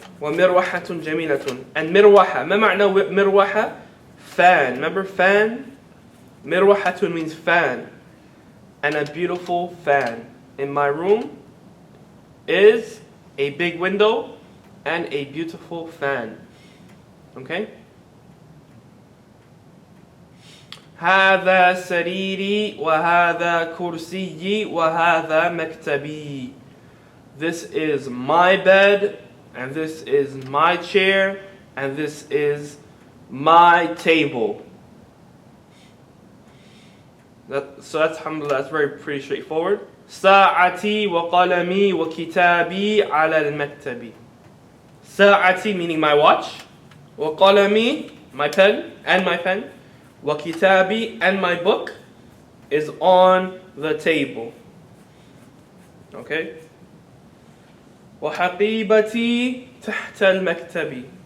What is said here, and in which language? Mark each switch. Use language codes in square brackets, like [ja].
[ar] ومروحة جميلة. And مروحة. ما معنى مروحة? Fan. [en] Remember fan? مروحة means fan. And a beautiful fan. In my room is a big window and a beautiful fan. Okay? [ar] هذا سريري وهذا كرسيي وهذا مكتبي. [en] This is my bed and this is my chair and this is my table. So that's alhamdulillah, that's very pretty straightforward. [ar] ساعتي وقلمي وكتابي على المكتب. ساعتي [en] meaning my watch. وقلمي my pen and my pen. وكتابي and my book is on the table. Okay? [ar] وحقيبتي تحت المكتب.